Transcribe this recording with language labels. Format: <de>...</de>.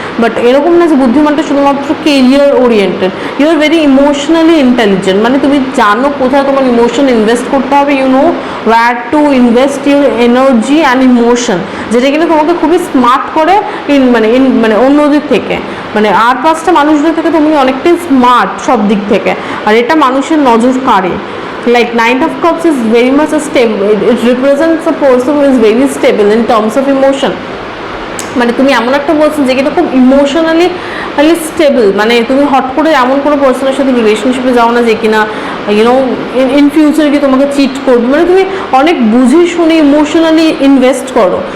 <bn>But এরকম না যে বুদ্ধিমানটা শুধুমাত্র career oriented,</bn> <en>you are very emotionally intelligent,</en> <bn>মানে তুমি জানো কোথায় তোমার ইমোশন ইনভেস্ট করতে হবে,</bn> <en>you know where to invest your energy and emotion,</en> <bn>যেটা কিনা তোমাকে খুবই স্মার্ট করে মানে অন্যদের থেকে, মানে আর 5টা মানুষদের থেকে তুমি অনেকটাই স্মার্ট সব দিক থেকে, আর এটা মানুষের নজর কাড়ে।</bn> <en>like Knight of Cups is very much a stable, it represents a person who is very stable in terms of emotion.</en> <bn>মানে তুমি এমন একটা পার্সন যে কিনা খুব ইমোশনালি স্টেবল, মানে তুমি হট করে এমন কোনো পার্সনের সাথে রিলেশনশিপে যাও না যে কিনা</bn> <en>you know in future</en> <bn>কি তোমাকে চিট করবে, মানে তুমি অনেক বুঝে শুনে ইমোশনালি ইনভেস্ট করো।</bn>